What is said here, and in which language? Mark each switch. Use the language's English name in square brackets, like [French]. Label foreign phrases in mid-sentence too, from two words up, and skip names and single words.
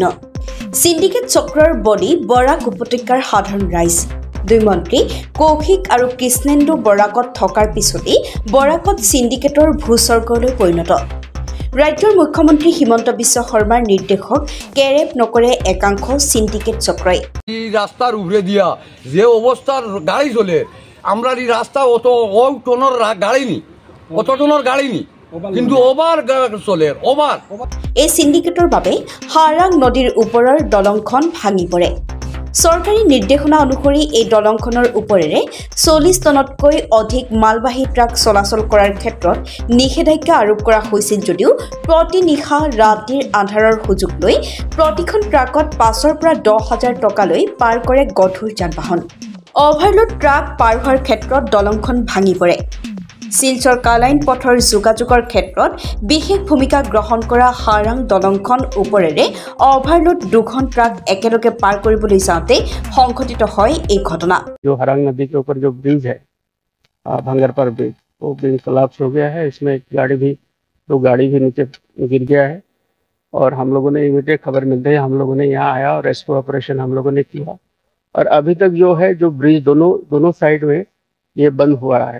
[Assamese] সিন্ডিকেট চক্ৰৰ বলি বৰাক উপত্যকাৰ সাধাৰণ ৰাইজ। দুই মন্ত্ৰী কৌশিক আৰু কৃষ্ণেন্দু বৰাকত থকাৰ পিছতেই বৰাকত সিন্ডিকেটৰ ভূস্বৰ্গলৈ পৰিণত। ৰাজ্যৰ মুখ্যমন্ত্ৰী হিমন্ত বিশ্ব শৰ্মাৰ নিৰ্দেশক কেৰেপ নকৰে একাংশ সিন্ডিকেট চক্ৰই। [Bangla] এই রাস্তার উপরে দিয়া যে অবস্থার গাড়ি চলে, আমরা এই রাস্তা অত টনের গাড়ি নি, অত টনের গাড়ি নি, কিন্তু ওভার চলে ওভার। [Assamese] এই সিন্ডিকেটৰ বাবে হাৰাং নদীৰ ওপৰৰ দলংখন ভাঙি পৰে। চৰকাৰী নিৰ্দেশনা অনুসৰি এই দলংখনৰ ওপৰেৰে 40 টনতকৈ অধিক মালবাহী ট্ৰাক চলাচল কৰাৰ ক্ষেত্ৰত নিষেধাজ্ঞা আৰোপ কৰা হৈছিল যদিও প্ৰতি নিশা ৰাতিৰ আন্ধাৰৰ সুযোগ লৈ প্ৰতিখন ট্ৰাকত 5,000 পৰা 10,000 টকালৈ পাৰ কৰে গধুৰ যান-বাহন। অভাৰলোড ট্ৰাক পাৰ হোৱাৰ ক্ষেত্ৰত দলংখন ভাঙি পৰে। শিলচৰ কালাইন পথৰ যোগাযোগৰ ক্ষেত্ৰত বিশেষ ভূমিকা গ্ৰহণ কৰা হাৰাং দলংখন ওপৰেৰে অভাৰলোড দুখন ট্ৰাক একেলগে পাৰ কৰিবলৈ যাওঁতে সংঘটিত হয় এই ঘটনা। [Hindi] जो हरांग नदी के ऊपर जो ब्रिज है भंगर पर ब्रिज, वो [English] bridge collapse [Hindi] हो गया है। इसमें एक दो गाड़ी भी नीचे गिर गया है और हम लोगों ने इमीडिएट खबर मिलते ही हम लोगों ने यहाँ आया और [English] rescue operation [Hindi] हम लोगों ने किया। और अभी तक जो है जो ब्रिज दोनों साइड में ये बंद हुआ है।